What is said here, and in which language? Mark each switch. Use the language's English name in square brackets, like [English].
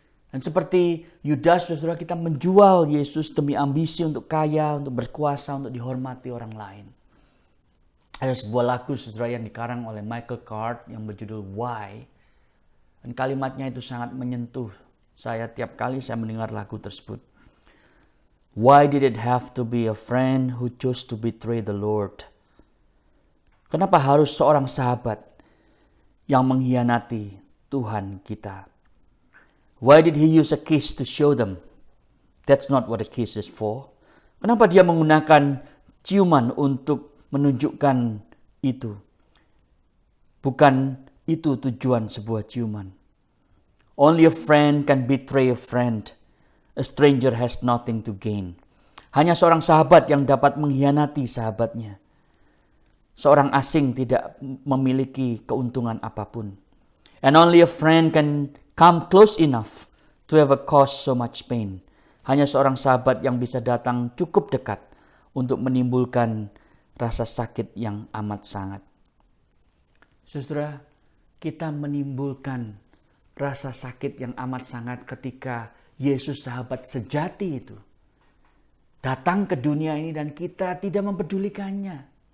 [Indonesian] Dan seperti Yudas, saudara, kita menjual Yesus demi ambisi untuk kaya, untuk berkuasa, untuk dihormati orang lain. Ada sebuah lagu, saudara, yang dikarang oleh Michael Card yang berjudul Why. Dan kalimatnya itu sangat menyentuh saya tiap kali saya mendengar lagu tersebut. [English] Why did it have to be a friend who chose to betray the Lord? [Indonesian] Kenapa harus seorang sahabat yang mengkhianati Tuhan kita? [English] Why did he use a kiss to show them? That's not what a kiss is for. [Indonesian] Kenapa dia menggunakan ciuman untuk menunjukkan itu? Bukan itu tujuan sebuah ciuman. [English] Only a friend can betray a friend. A stranger has nothing to gain. [Indonesian] Hanya seorang sahabat yang dapat mengkhianati sahabatnya. Seorang asing tidak memiliki keuntungan apapun. [English] And only a friend can come close enough to have a cause so much pain. [Indonesian] Hanya seorang sahabat yang bisa datang cukup dekat untuk menimbulkan rasa sakit yang amat sangat. Saudara, kita menimbulkan rasa sakit yang amat sangat ketika Yesus sahabat sejati itu datang ke dunia ini dan kita tidak mempedulikannya.